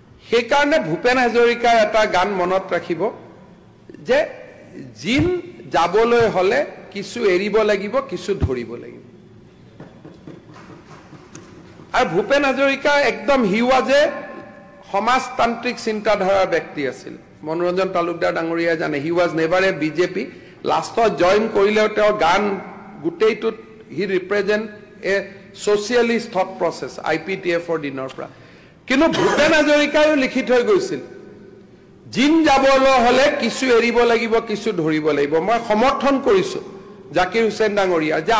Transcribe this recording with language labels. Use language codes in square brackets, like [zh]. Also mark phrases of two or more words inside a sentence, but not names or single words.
[as] সেইকাৰণে ভূপেন হাজৰিকাৰ এটা গান মনত ৰাখিব যে জিন যাবলৈ হলে কিছু এৰিব লাগিব কিছু ধৰিব লাগিব আৰু ভূপেন হাজৰিকা একদম [en] he was a [as] সমাজতান্ত্ৰিক চিন্তাধাৰাৰ ব্যক্তি আছিল মনোৰঞ্জন তালুকদাৰ ডাঙৰীয়াই জানে [en] he was never a BJP [as] লাষ্টত জয়েন কৰিলেও তেওঁৰ গান গোটেইটোত [en] he represent a socialist thought process [as] আইপিটিএফৰ দিনৰ পৰা কিন্তু ভূপেন হাজৰিকায়ো লিখি থৈ গৈছিল জিন যাবলৈ হলে কিছু এৰিব লাগিব কিছু ধৰিব লাগিব মই সমৰ্থন কৰিছো জাকিৰ হুছেইন ডাঙৰীয়া যে